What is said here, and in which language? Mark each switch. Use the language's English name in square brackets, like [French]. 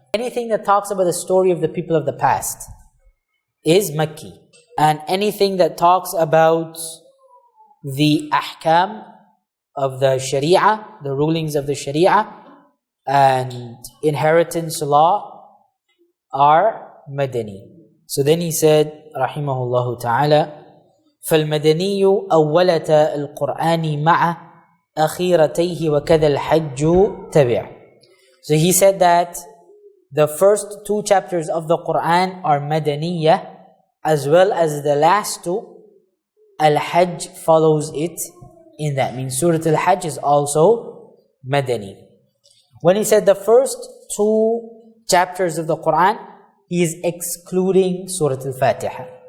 [English] Anything that talks about the story of the people of the past is Makki. And anything that talks about the ahkam of the Sharia, the rulings of the Sharia and inheritance law are Madani. So then he said, [Arabic] rahimahullah ta'ala, فالمدني أولة القرآن مع أخيرتيه وكذا الحج تبع. [English] So he said that the first two chapters of the Qur'an are Madaniyah, as well as the last two. Al-Hajj follows it in that. Means Surah Al-Hajj is also Madani. When he said the first two chapters of the Qur'an, he is excluding Surah Al-Fatiha.